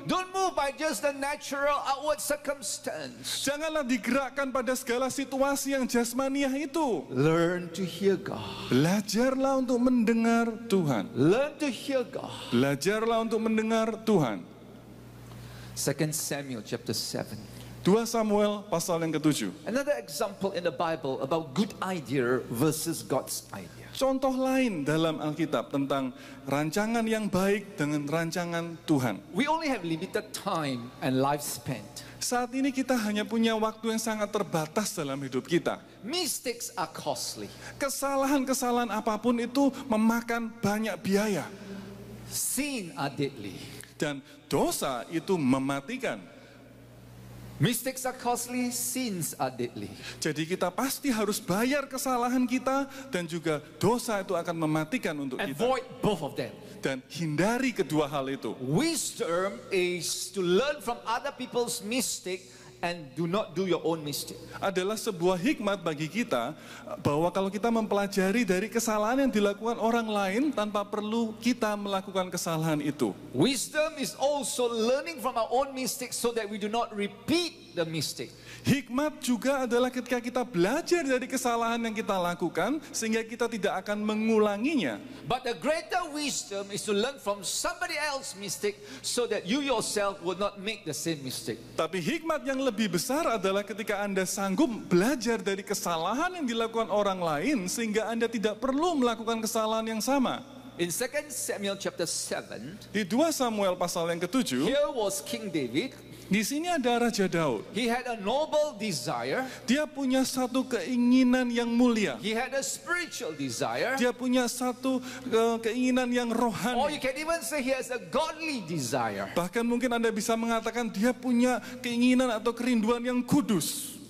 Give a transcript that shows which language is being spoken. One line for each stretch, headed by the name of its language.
English: Don't move by just the natural outward circumstance.
Indonesian: Janganlah digerakkan pada segala situasi yang jasmaniah itu.
English: Learn to hear God.
Indonesian: Belajarlah untuk mendengar Tuhan.
English: Learn to hear God.
Indonesian: Belajarlah untuk mendengar Tuhan.
English: 2 Samuel chapter 7.
Indonesian: 2 Samuel pasal yang ke-7.
English: Another example in the Bible about good idea versus God's idea.
Indonesian: Contoh lain dalam Alkitab tentang rancangan yang baik dengan rancangan Tuhan.
English: We only have limited time and lifespan.
Indonesian: Saat ini kita hanya punya waktu yang sangat terbatas dalam hidup kita.
English: Mistakes are costly.
Indonesian: Kesalahan-kesalahan apapun itu memakan banyak biaya.
English: Sin are deadly.
Indonesian: Dan dosa itu mematikan.
English: Mistakes are costly, sins are deadly.
Indonesian: Jadi kita pasti harus bayar kesalahan kita dan juga dosa itu akan mematikan untuk kita.
English: Avoid both of them.
Indonesian: Dan hindari kedua hal itu.
English: Wisdom is to learn from other people's mistake and do not do your own mistake.
Indonesian: Adalah sebuah hikmat bagi kita bahwa kalau kita mempelajari dari kesalahan yang dilakukan orang lain tanpa perlu kita melakukan kesalahan itu.
English: Wisdom is also learning from our own mistakes so that we do not repeat the mistake.
Indonesian: Hikmat juga adalah ketika kita belajar dari kesalahan yang kita lakukan sehingga kita tidak akan mengulanginya.
English: But the greater wisdom is to learn from somebody else's mistake so that you yourself will not make the same mistake.
Indonesian: Tapi hikmat yang lebih besar adalah ketika Anda sanggup belajar dari kesalahan yang dilakukan orang lain sehingga Anda tidak perlu melakukan kesalahan yang sama.
English: In 2 Samuel chapter 7,
Indonesian: Di 2 Samuel pasal yang ke-7,
English: here was King David.
Indonesian: di sini ada Raja Daud.
English: He had a noble desire.
Indonesian: Dia punya satu keinginan yang mulia.
English: He had a spiritual desire.
Indonesian: Dia punya satu keinginan yang
English: Or
Indonesian: rohani.
English: you can even say he has a godly desire.
Indonesian: Bahkan mungkin Anda bisa mengatakan dia punya keinginan atau kerinduan yang kudus.